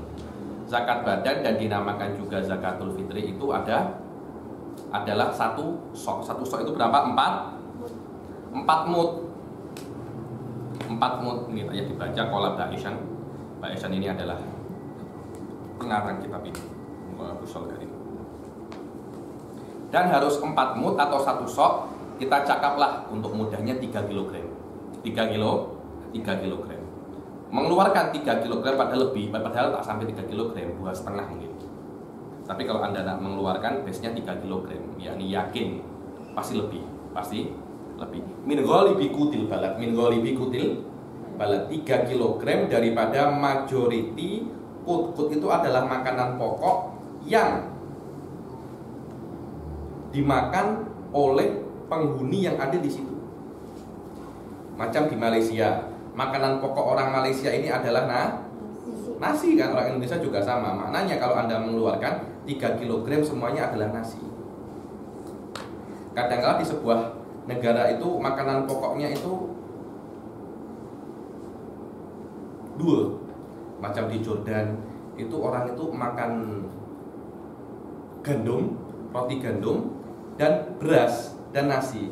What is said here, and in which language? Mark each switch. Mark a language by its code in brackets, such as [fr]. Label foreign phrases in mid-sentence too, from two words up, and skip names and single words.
[ms] Zakat badan dan dinamakan juga zakatul fitri itu adalah satu sok itu berapa? 4 mud. 4 mud ini tadi dibaca kolab Ba'ishan. Ba'ishan ini adalah pengarang kitab ini. Dan harus 4 mud atau satu sok. Kita cakaplah untuk mudahnya 3 kg. 3 kg. Mengeluarkan 3 kg padahal tak sampai 3 kg, 2,5 mungkin. Tapi kalau Anda nak mengeluarkan base-nya 3 kg, yakni yakin pasti lebih. [ar] من غالب قوت البلد [ms] 3 kg daripada majority kut itu adalah makanan pokok yang dimakan oleh penghuni yang ada di situ. Macam di Malaysia, makanan pokok orang Malaysia ini adalah nasi kan, orang Indonesia juga sama. Maknanya kalau Anda mengeluarkan 3 kg semuanya adalah nasi. Kadang-kadang di sebuah negara itu makanan pokoknya itu dua. Macam di Jordan itu orang itu makan gandum, roti gandum dan beras dan nasi.